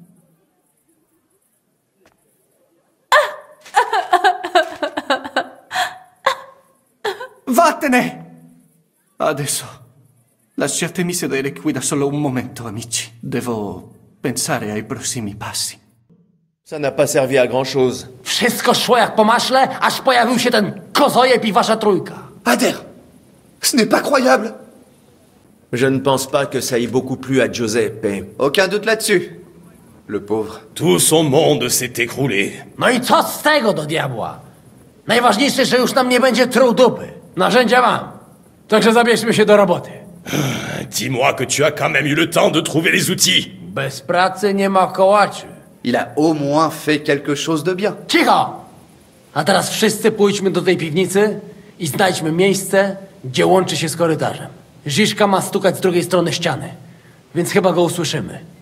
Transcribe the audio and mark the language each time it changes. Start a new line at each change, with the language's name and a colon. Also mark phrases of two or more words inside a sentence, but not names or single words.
Italian: Vattene! Adesso, lasciatemi sedere qui da solo un momento, amici. Devo pensare ai prossimi passi.
French: Ça n'a pas servi à grand-chose.
Polish: Wszystko szło jak po maśle, aż pojawił się ten kozojeb i wasza trójka.
French: Ader, ce n'est pas croyable. Je ne pense pas que ça ait beaucoup plu à Giuseppe. Aucun doute là-dessus. Le pauvre. Tout son monde s'est écroulé.
Polish: No i co z tego do diabła? Najważniejsze, że już nam nie będzie truł dupy. Narzędzia mam. Także zabierzmy się do roboty.
French: Dis-moi que tu as quand même eu le temps de trouver les outils.
Polish: Bez pracy nie ma kołaczy.
French: Il a au moins fait quelque chose de bien.
Polish: Cicho! A teraz wszyscy pójdźmy do tej piwnicy i znajdźmy miejsce, gdzie łączy się z korytarzem. Ziszka ma stukać z drugiej strony ściany, więc chyba go usłyszymy.